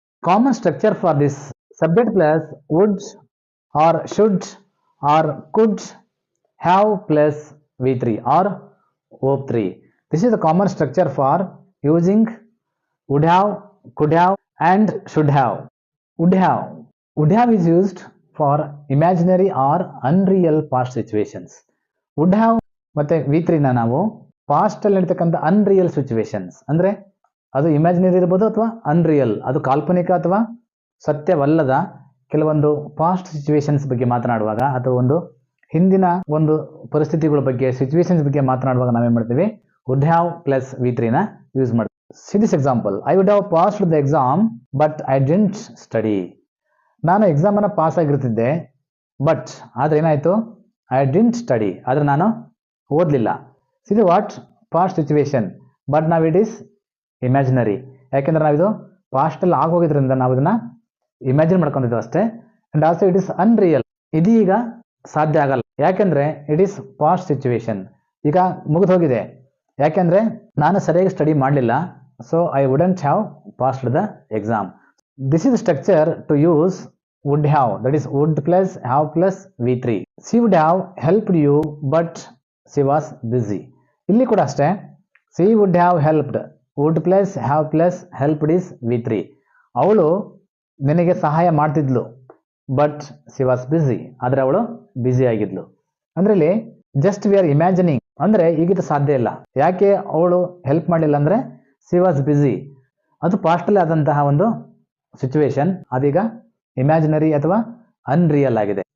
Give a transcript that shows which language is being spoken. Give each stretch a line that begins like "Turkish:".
English: Common structure for this subject plus would or should or could have plus V3 or O3. This is the common structure for using would have, could have and should have. Would have. Would have is used for imaginary or unreal past situations.
Kannada: Would have ಮತ್ತೆ V3 ನಾವು past ಅಲ್ಲಿ ನಡೀತಕ್ಕಂಥ unreal situations ಅಂದ್ರೆ ಅದು imaginary ಇರ್ಬೋದು ಅಥವಾ unreal, ಅದು ಕಾಲ್ಪನಿಕ ಅಥವಾ ಸತ್ಯವಲ್ಲದ ಕೆಲವೊಂದು ಪಾಸ್ಟ್ ಸಿಚುವೇಶನ್ಸ್ ಬಗ್ಗೆ ಮಾತನಾಡುವಾಗ ಅಥವಾ ಒಂದು ಹಿಂದಿನ ಒಂದು ಪರಿಸ್ಥಿತಿಗಳ ಬಗ್ಗೆ ಸಿಚುವೇಶನ್ಸ್ ಬಗ್ಗೆ ಮಾತನಾಡುವಾಗ ನಾವೇನ್ ಮಾಡ್ತೀವಿ ವುಡ್ ಹ್ಯಾವ್ ಪ್ಲಸ್ V3 ನ ಯೂಸ್ ಮಾಡ್ತೀವಿ.
English: See this example. I would have passed the exam, but I didn't study.
Kannada: ನಾನು ಎಕ್ಸಾಮ್ ಅನ್ನ ಪಾಸ್ ಆಗಿರ್ತಿದ್ದೆ, ಬಟ್ ಆದ್ರೆ ಏನಾಯ್ತು
English: I didn't study,
Kannada: ಆದ್ರೆ ನಾನು ಓದಲಿಲ್ಲ.
English: See what past situation, but ನಾವು it is imaginary.
Kannada: ಯಾಕೆಂದ್ರೆ ನಾವಿದು ಪಾಸ್ಟ್ ಅಲ್ಲಿ ಆಗೋಗಿದ್ರಿಂದ ನಾವು ಇದನ್ನ ಇಮ್ಯಾಜಿನ್ ಮಾಡ್ಕೊಂಡಿದ್ದೇವೆ ಅಷ್ಟೇ.
English: and also it is unreal,
Kannada: ಇದೀಗ ಸಾಧ್ಯ ಆಗಲ್ಲ. ಯಾಕೆಂದ್ರೆ
English: it is past situation,
Kannada: ಈಗ ಮುಗಿದು ಹೋಗಿದೆ. ಯಾಕೆಂದ್ರೆ ನಾನು ಸರಿಯಾಗಿ ಸ್ಟಡಿ ಮಾಡಲಿಲ್ಲ,
English: So I wouldn't have passed the exam. This is the structure to use would have, that is would plus have plus V3. She would have helped you but she was busy.
Kannada: ಇಲ್ಲಿ ಕೂಡ ಅಷ್ಟೇ,
English: she would have helped, would plus have plus helped is V3.
Kannada: ಅವಳು ನಿನಗೆ ಸಹಾಯ ಮಾಡ್ತಿದ್ಲು, but
English: she was busy,
Kannada: ಆದ್ರೆ ಅವಳು busy ಆಗಿದ್ಲು. ಅಂದ್ರೆ ಇಲ್ಲಿ
English: just we are imagining,
Kannada: ಅಂದ್ರೆ ಈಗಿದು ಸಾಧ್ಯ ಇಲ್ಲ. ಯಾಕೆ ಅವಳು ಹೆಲ್ಪ್ ಮಾಡಲಿಲ್ಲ ಅಂದ್ರೆ
English: she was busy,
Kannada: ಅದು ಪಾಸ್ಟ್ ಅಲ್ಲಿ ಆದಂತಹ ಒಂದು ಸಿಚುವೇಶನ್, ಅದೀಗ ಇಮ್ಯಾಜಿನರಿ ಅಥವಾ ಅನ್ರಿಯಲ್ ಆಗಿದೆ.